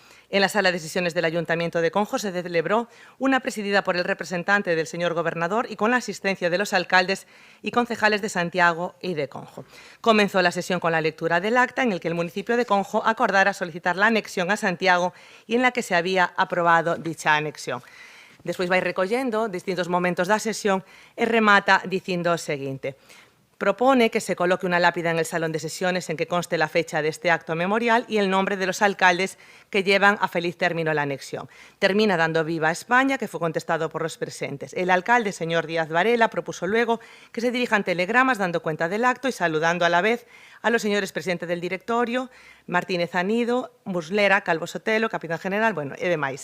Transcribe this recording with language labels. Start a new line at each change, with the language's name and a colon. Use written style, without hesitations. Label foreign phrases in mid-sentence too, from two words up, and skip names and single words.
Spanish: En la sala de sesiones del Ayuntamiento de Conjo se celebró una presidida por el representante del señor gobernador y con la asistencia de los alcaldes y concejales de Santiago y de Conjo. Comenzó la sesión con la lectura del acta en el que el municipio de Conjo acordara solicitar la anexión a Santiago y en la que se había aprobado dicha anexión.
Galician: Despois vai recollendo distintos momentos da sesión e remata dicindo o seguinte:
Spanish: propone que se coloque una lápida en el salón de sesiones en que conste la fecha de este acto memorial y el nombre de los alcaldes que llevan a feliz término la anexión. Termina dando viva a España, que fue contestado por los presentes. El alcalde, señor Díaz Varela, propuso luego que se dirijan telegramas dando cuenta del acto y saludando a la vez a los señores presidentes del directorio, Martínez Anido, Muslera, Calvo Sotelo, capitán general, bueno,
Galician: e demais.